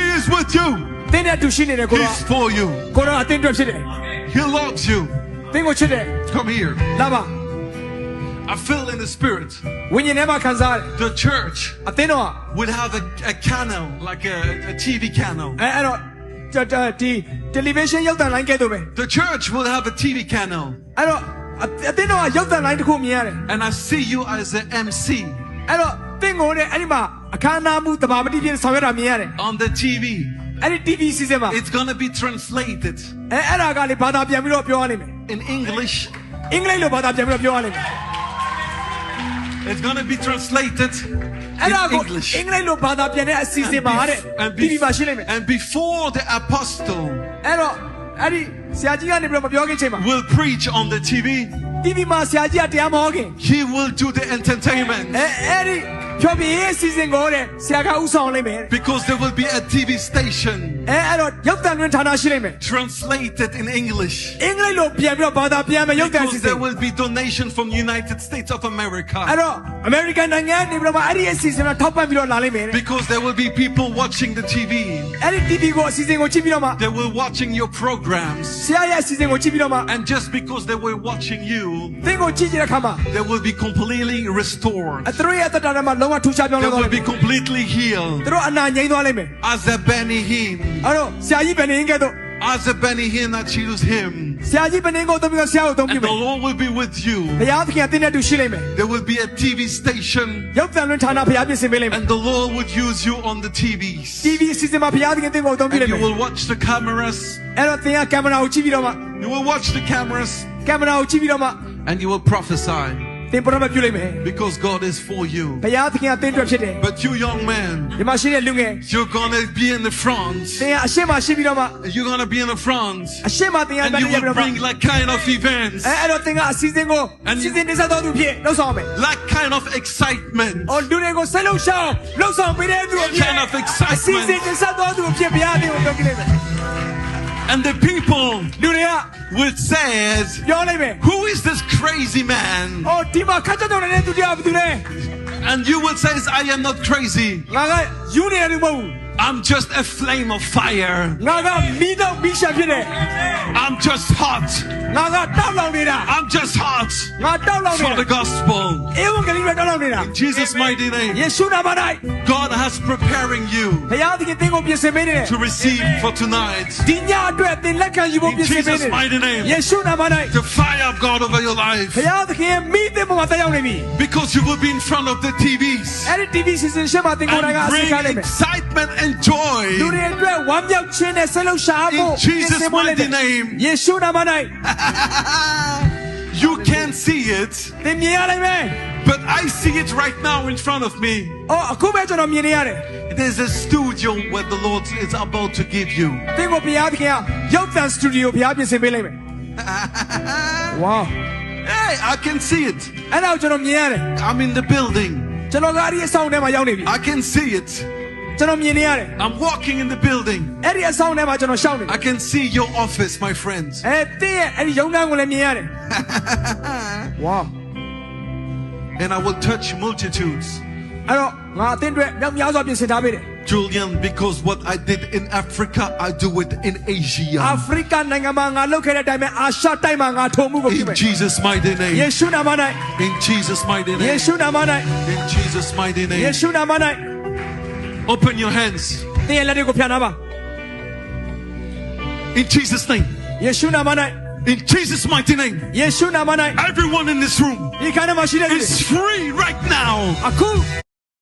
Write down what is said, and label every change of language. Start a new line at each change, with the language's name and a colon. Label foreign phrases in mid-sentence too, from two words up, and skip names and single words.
English: with you.
Burmese: တင်းနဲ့တူရှိနေတယ်ကိုရော
English: He's for you.
Burmese: ကိုရောအတင်းအတွက်ဖြစ်တယ်
English: He loves you.
Burmese: တင်းကိုချစ်တယ်
English: Come here.
Burmese: လာပါ
English: I feel in the spirit.
Burmese: ဝိညာဉ်ထဲမှာခံစားရတယ်
English: The church
Burmese: အတင်းတော့
English: would have a channel, like a TV channel.
Burmese: အဲ့တော့ဒီ television ရုပ်သံလိုင်းကဲ့သို့ပဲ
English: The church will have a TV channel.
Burmese: အဲ့တော့အတင်းတော့ရုပ်သံလိုင်းတစ်ခုမြင်ရတယ်
English: And I see you as an MC
Burmese: အဲ့တော့တင်းကိုနဲ့အဲ့ဒီမှာအခမ်းအနားမှုတဘာမတိပြည့်ဆောင်ရွက်တာမြင်ရတယ်
English: on the TV.
Burmese: အဲ့ဒီ TV စီစဉ်မှာ
English: It's going to be translated
Burmese: အဲ့ဒါကလေဘာသာပြန်ပြီးတော့ပြောရလိမ့်မယ်
English: in English.
Burmese: အင်္ဂလိပ်လိုဘာသာပြန်ပြီးတော့ပြောရလိမ့်မယ်
English: It's going to be translated
Burmese: အဲ့
English: in
Burmese: ဒါကို
English: English.
Burmese: အင်္ဂလိပ်လိုဘာသာပြန်တဲ့အစီအစဉ်မှာတဲ့ TV မှာရှိလိမ့်မယ်
English: and before the apostle
Burmese: အဲ့တော့အဲ့ဒီဆရာကြီးကနေပြီးတော့မပြောခင်ချိန်မှာ
English: will preach on the TV,
Burmese: TV မှာဆရာကြီးကတရားမဟောခင်
English: he will do the entertainment.
Burmese: အဲ့ဒီဖြောပြရေးအစီအစဉ်ကိုတဲ့ဆရာကဥဆောင်လိမ့်မယ်
English: Because there will be a TV station
Burmese: အဲ့တော့ရုပ်သံလွှင့်ဌာနရှိလိမ့်မယ်
English: translated in English.
Burmese: အင်္ဂလိပ်လိုပြန်ပြီးတော့ဘာသာပြန်မယ်ရုပ်သံအစီ
English: Because
Burmese: အစဉ်
English: there will be donation from United States of
Burmese: အဲ့
English: America.
Burmese: တော့ American နိုင်ငံနေပြီးတော့အဲ့ဒီအစီအစဉ်ကထောက်ပံ့ပြီးတော့လာလိမ့်မယ်
English: Because there will be people watching the TV.
Burmese: အဲ့ဒီ TV ကိုအစီအစဉ်ကိုကြည့်ပြီးတော့မှ
English: They were watching your programs.
Burmese: ဆရာရဲ့အစီအစဉ်ကိုကြည့်ပြီးတော့မှ
English: And just because they were watching you,
Burmese: သင်ကိုကြည့်ကြတဲ့အခါမှာ
English: they will be completely restored.
Burmese: သူတို့ရဲ့အသက်တာထဲမှာလုံးဝထူးခြားပြောင်း
English: They
Burmese: လဲသွား
English: will
Burmese: လိမ့်
English: be
Burmese: မယ်
English: completely healed.
Burmese: သူတို့အနာငြိမ်းသွားလိမ့်မယ်
English: As a Benny Hinn.
Burmese: အဲ့တော့ဆရာကြီးဘယ်နေကဲတော့
English: As a Benny Hinn that choose him.
Burmese: ဆရာကြီးဘယ်နေကိုသုံးပြီးတော့ဆရာကိုသုံးပြ
English: And
Burmese: မယ်
English: the Lord will be with you.
Burmese: ဘုရားသခင်ကသင်နဲ့တူရှိလိမ့်မယ်
English: There will be a TV station.
Burmese: ရုပ်သံလွှင့်ဌာနဘုရားပြင်ဆင်ပေးလိမ့်မယ်
English: And the Lord would use you on the TVs.
Burmese: TV အစီအစဉ်မှာဘုရားသခင်သင်ကိုသုံးပြလိမ့်
English: And
Burmese: မယ်
English: you will watch the cameras.
Burmese: အဲ့တော့သင်ကကင်မရာကိုကြည့်ပြီးတော့မှ
English: You will watch the cameras.
Burmese: ကင်မရာကိုကြည့်ပြီးတော့မှ
English: And you will prophesy.
Burmese: သင်ပရောဖက်ပြုလိမ့်မယ်
English: Because God is for you.
Burmese: ဘုရားသခင်ကသင်အတွက်ဖြစ်တယ်
English: But you young man,
Burmese: ဒီမှာရှိတဲ့လူငယ်
English: you're going to be in the front.
Burmese: သင်ကအရှေ့မှာရှိပြီးတော့မှ
English: You're going to be in the front.
Burmese: အရှေ့မှာသင်က
English: And
Burmese: ဘယ်
English: you
Burmese: နေရပြီး
English: will
Burmese: တော့မှ
English: bring like kind of events.
Burmese: အဲ့တော့သင်ကအစီအစဉ်ကို
English: And
Burmese: စီစဉ်တင်ဆက်တော်သူဖြစ်လှုပ်ဆောင်မယ်
English: Like kind of excitement.
Burmese: အော်လူတွေကိုစိတ်လှုပ်ရှားလှုပ်ဆောင်ပေးတဲ့သူအဖြစ်
English: Kind of
Burmese: အစီအစဉ်
English: excitement.
Burmese: တင်ဆက်တော်သူအဖြစ်ဘုရားသခင်ကိုပြောကြလိမ့်မယ်
English: And the people
Burmese: လူတွေက
English: will say,
Burmese: ပြောလိုက်မယ်
English: who is this crazy man?
Burmese: အော်ဒီမှာခက်ကြတော်နေတဲ့သူတရားဘယ်သူလဲ
English: And you will say, I am not crazy.
Burmese: ငါကယူနေတယ်မဟုတ်ဘူး
English: I'm just a flame of fire.
Burmese: ငါကမီးတော့မီးရှာဖြစ်တယ်
English: I'm just hot.
Burmese: ငါကတောက်လောင်နေတာ
English: I'm just hot
Burmese: ငါတောက်လောင်နေ
English: for
Burmese: တ
English: the
Burmese: ယ်
English: gospel.
Burmese: ဧဝံဂေလိပဲတောက်လောင်နေတာ
English: In Jesus' mighty
Burmese: ယေ
English: name,
Burmese: ရှုနာမ၌
English: God has preparing you
Burmese: ဘုရားသခင်သင်ကိုပြင်ဆင်ပေးနေတယ်
English: to receive for tonight.
Burmese: ဒီညအတွက်သင်လက်ခံယူဖို့
English: In
Burmese: ပြင်ဆင်ပေး
English: Jesus'
Burmese: နေတယ်
English: mighty name,
Burmese: ယေရှုနာမ၌
English: the fire of God over your life.
Burmese: ဘုရားသခင်ရဲ့မိသင်ပေါ်မှာတက်ရောက်နေပြီ
English: Because you will be in front of the TVs
Burmese: အဲ့ဒီ TV စီစဉ်ရှင်းမှာသင်ကိုယ်တိုင်ကအ
English: and
Burmese: စီ
English: bring
Burmese: ခံလိုက်မယ်
English: excitement and
Burmese: လူ
English: joy.
Burmese: တွေအတွက်ဝမ်းမြောက်ခြင်းနဲ့စိတ်လှုပ်ရှားဖို့
English: In Jesus' mighty name.
Burmese: ယေရှုနာမ၌
English: You can't see it,
Burmese: သင်မြင်ရလိမ့်မယ်
English: but I see it right now in front of me.
Burmese: အော်အခုပဲကျွန်တော်မြင်နေရတယ်
English: There's a studio where the Lord is about to give you.
Burmese: သင်ကိုဘုရားသခင်ကရုပ်သံစတူဒီယိုဘုရားပြင်ဆင်ပေးလိုက်မယ်ဝါ
English: Hey, I can see it.
Burmese: အဲ့ဒါကိုကျွန်တော်မြင်ရတယ်
English: I'm in the building.
Burmese: ကျွန်တော်ကအဲ့ဒီအဆောင်ထဲမှာရောက်နေပြီ
English: I can see it.
Burmese: ကျွန်တော်မြင်နေရတယ်
English: I'm walking in the building.
Burmese: အဲ့ဒီအဆောင်ထဲမှာကျွန်တော်ရှောက်နေတယ်
English: I can see your office, my friends.
Burmese: အဲ့တင်းရဲ့အဲ့ဒီရုံးခန်းကိုလည်းမြင်ရတယ်ဝါ
English: And I will touch multitudes.
Burmese: အဲ့တော့ငါအတင်းအတွက်မြောက်များစွာပြင်ဆင်ထားပေးတယ်
English: Julian, because what I did in Africa, I do it in
Burmese: အာ
English: Asia.
Burmese: ဖရိကနိုင်ငံမှာငါလုပ်ခဲ့တဲ့အတိုင်းပဲအာရှတိုက်မှာငါထုံမှုကိုပြုမယ်
English: In Jesus' mighty
Burmese: ယေ
English: name.
Burmese: ရှုနာမ၌
English: In Jesus' mighty
Burmese: ယေ
English: name.
Burmese: ရှုနာမ၌
English: In Jesus' mighty
Burmese: ယေ
English: name.
Burmese: ရှုနာမ၌
English: Open your hands.
Burmese: တင်းရဲ့လက်တွေကိုဖြာထားပါ
English: In Jesus' name.
Burmese: ယေရှုနာမ၌
English: In Jesus' mighty name.
Burmese: ယေရှုနာမ၌
English: Everyone in this room
Burmese: ဒီခန်းထဲမှာရှိတဲ့လူတွေ
English: is free right now.
Burmese: အခု